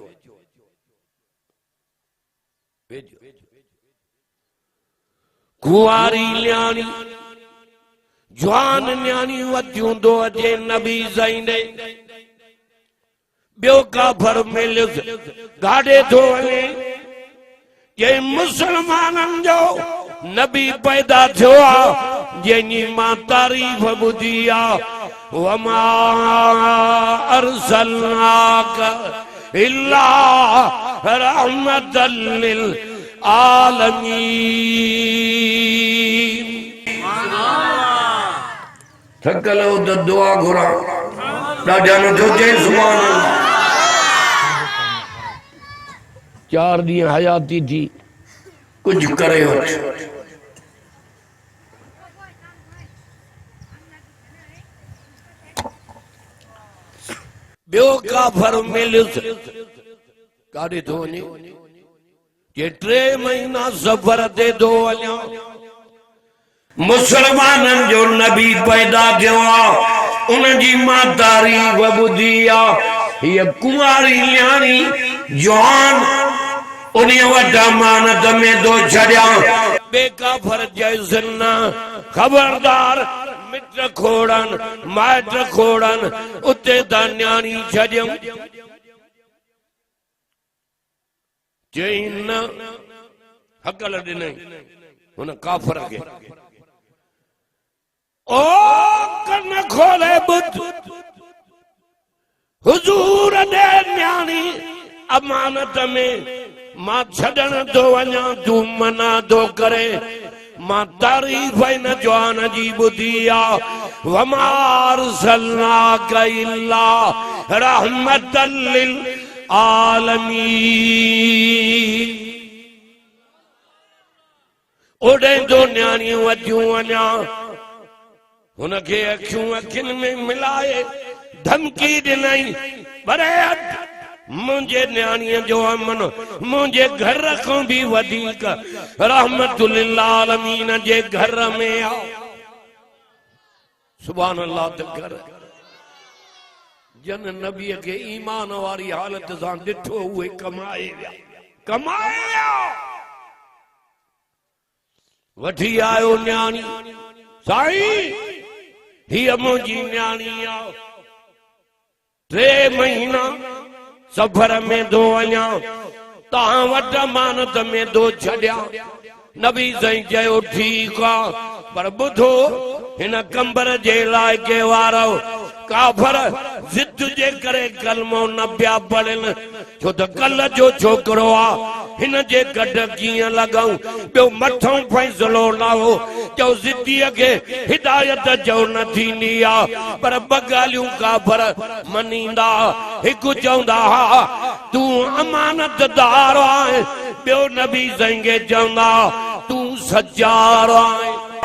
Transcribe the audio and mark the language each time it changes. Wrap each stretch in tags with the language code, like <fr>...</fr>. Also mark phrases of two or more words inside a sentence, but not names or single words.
<sd>वेझो कुंवारी न्याणी जवान न्याणी वधियूं दो अचे नबी साईं ॾे ॿियो काफर मिलियुसि गाॾे थो वञे जे मुसलमाननि जो नबी पैदा थियो आहे जंहिंजी मां तारीफ़ ॿुधी आहे</sd> <ar>وما أرسلناك إلا رحمة للعالمين</ar> <sd>थकलो तो दुआ घुरा ॾाढा न थो चए</sd> <ar>سبحان الله</ar> <sd>4 ॾींहं हयाती थी कुछ करे वठ ॿियो काफर मिलियुसि काॾे थो वञे जे 3 महीना सफ़र ते थो वञा मुसलमानन जो नबी पैदा थियो उन जी मां तारीफ़ ॿुधी ये कुंवारी न्याणी जवान उन्हें वट अमानत में दो छड़िया बेकाफर जैसन न खबरदार मिट खोड़न माइट खोड़न उते ता न्याणी छड़ियम चईन हकल ॾिनई हुन काफर के ओ कन खोले बुध हुजूर दे न्याणी अमानत में मां छड़न दो वञा तू मना दो करे मां तारीफ़ न जवान जी ॿुधी आहे</sd> <ar>وما أرسلناك إلا رحمة لل</ar> <sd>आलमीन ओडे जो न्याणियूं वधियूं वञा उनके अखियूं अखियुनि में मिलाए धमकी ॾिनई बरे मुझे न्याणीअ जो अमन मुझे घर खां भी वधीक</sd> <ar>رحمة للعالمين</ar> <sd>जे घर में आ</sd> <ar>سبحان الله</ar> <sd>त कर जन नबी के ईमान वारी हालत सां ॾिठो उहे कमाए विया वठी आयो न्याणी साईं ही मुझी न्याणी आ 3 महीना सफर में दो वञा तहां वट अमानत में दो छड़िया नबी साईं चयो ठीक आ पर बुधो हिन कंबर जे लाइके वारो काफर जिद जे करे कलमो न पिया पढ़न छो त कल जो छोकरो आ हिन जे गड कीअं लॻऊं ॿियो मथों फैसलो न हो जो जिद्दीअ खे हिदायत जो न थींदी आ पर ॿ ॻाल्हियूं काफर मञींदा हिकु चवंदा हा तूं अमानतदार आहीं ॿियो नबी साईं खे चवंदा तूं सचार आहीं</sd>